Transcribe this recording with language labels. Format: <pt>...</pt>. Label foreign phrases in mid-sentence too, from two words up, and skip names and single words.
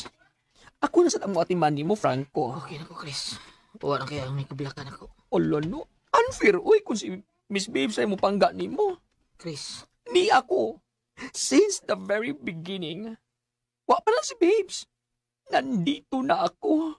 <ceb>Ako na sa tamo atiman ni mo, Franco. Okay na ko, Chris. Wala na kaya may kabilakan ako. Olo, no? Unfair, uy, kung si Miss Babe sa'yo mo pangga ni mo. Chris. Ni ako.</ceb> <en>Since the very beginning,</en> <ceb>wa pa lang</ceb> <en>si Babes.</en> <tl>Nandito na ako.</tl>